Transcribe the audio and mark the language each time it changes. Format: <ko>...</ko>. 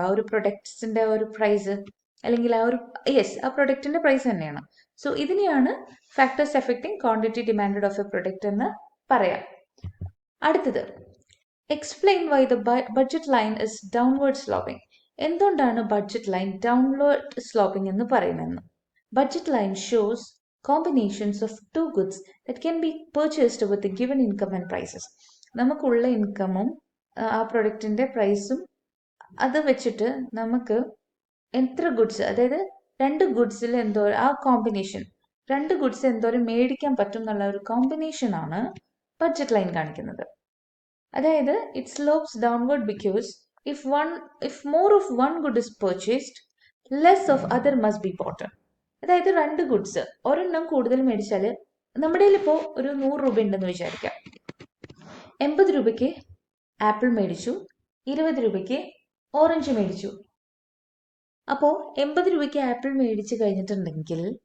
<ml>ആ ഒരു പ്രൊഡക്ട്സിന്റെ ഒരു പ്രൈസ്, അല്ലെങ്കിൽ ആ ഒരു ആ പ്രൊഡക്റ്റിന്റെ പ്രൈസ് തന്നെയാണ്.</ml> <en>so ഇതിനെയാണ് factors effecting quantity demand of a product</en> <ml>എന്ന് പറയാം.</ml> <en>അടുത്തത്, explain why the budget line is downward sloping.</en> <ml>എന്തുകൊണ്ടാണ് ബഡ്ജറ്റ് ലൈൻ ഡൗൺവേർഡ് സ്ലോപ്പിംഗ് എന്ന് പറയുന്നത്?</ml> <en>Budget line shows combinations of two goods that can be purchased with a given income and prices.</en> <ml>നമുക്കുള്ള ഇൻകമും ആ പ്രൊഡക്റ്റിന്റെ പ്രൈസും അത് വെച്ചിട്ട് നമുക്ക് എത്ര ഗുഡ്സ്, അതായത് രണ്ട് ഗുഡ്സിൽ എന്തോ ആ കോമ്പിനേഷൻ, രണ്ട് ഗുഡ്സ് എന്തോരം മേടിക്കാൻ പറ്റും എന്നുള്ള ഒരു കോമ്പിനേഷൻ ആണ് ബഡ്ജറ്റ് ലൈൻ കാണിക്കുന്നത്.</ml> <en>അതായത് it slopes downward because if more of one good is purchased, less of other must be bought.</en> <ml>അതായത് രണ്ട് ഗുഡ്സ് ഒരെണ്ണം കൂടുതൽ മേടിച്ചാൽ, നമ്മുടെ ഇപ്പോൾ ഒരു 100 രൂപ ഉണ്ടെന്ന് വിചാരിക്കാം. 80 രൂപയ്ക്ക് ആപ്പിൾ മേടിച്ചു, 20 രൂപയ്ക്ക് ഓറഞ്ച് മേടിച്ചു. അപ്പോൾ 80 രൂപയ്ക്ക് ആപ്പിൾ മേടിച്ചു കഴിഞ്ഞിട്ടുണ്ടെങ്കിൽ</ml>